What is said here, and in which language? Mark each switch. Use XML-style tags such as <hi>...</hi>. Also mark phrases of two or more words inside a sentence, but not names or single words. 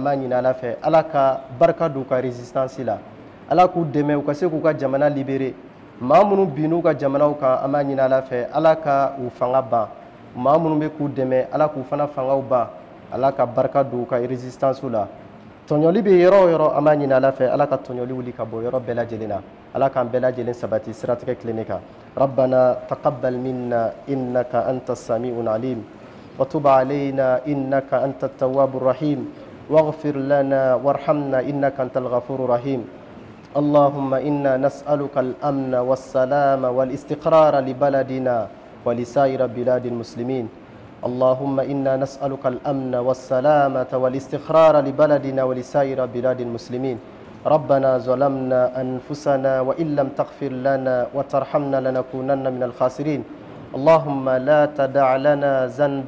<bm>b'a ɲini Ala fɛ Ala ka barika don u ka résistance la Ala k'u dɛmɛ u ka se k'u ka jamana libérer maa minnu bin'u ka jamanaw kan an b'a ɲini Ala fɛ Ala ka u fanga ban maa minnu bɛ k'u dɛmɛ Ala k'u fana fangaw ban Ala ka barika don u ka résistance la tɔɲɔli bɛ yɔrɔ o yɔrɔ an b'a ɲini Ala fɛ Ala ka tɔɲɔli wuli ka bɔ yɔrɔ bɛɛ lajɛlen na Ala k'an bɛɛ lajɛlen sabati siratigɛ tilennen kan</bm> <ar>ربنا تقبل منا إنك أنت السميع العليم وتب علينا إنك أنت التواب الرحيم واغفر لنا وارحمنا إنك أنت الغفور الرحيم اللهم إنا نسألك الأمن والسلام والاستقرار لبلدنا ولسائر بلاد المسلمين اللهم إنا نسألك الأمن والسلامة والاستقرار لبلدنا ولسائر بلاد المسلمين ربنا ظلمنا أنفسنا وإن لم تغفر لنا وترحمنا لنكونن من الخاسرين اللهم لا تدع لنا ذنبا</ar>